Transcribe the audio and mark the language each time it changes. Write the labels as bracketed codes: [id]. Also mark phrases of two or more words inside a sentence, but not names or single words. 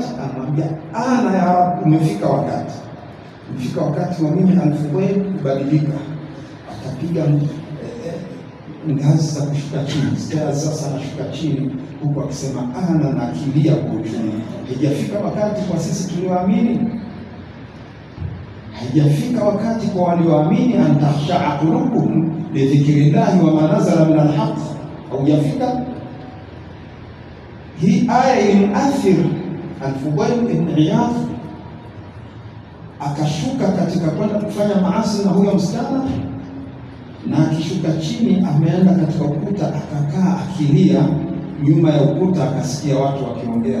[sw] Anamwambia [ar] أنا يا رب, [sw] umefika wakati. Umefika wakati wa mimi Al-Fudail kubadilika. Akapiga ngazi za kushuka chini, sasa anashuka chini huku akisema ana, na akilia kwa uchungu, haijafika wakati kwa sisi tulioamini? haijafika wakati kwa walioamini [ar] أن تخشع قلوبهم لذكر الله وما نزل من الحق. [sw] Haujafika. Hii aya ilimuathir Al-Fudayl ibn Iyadh, akashuka katika kwenda kufanya maasi na huyo msichana, na akishuka chini ameenda katika ukuta, akakaa akilia nyuma ya ukuta, akasikia watu wakiongea.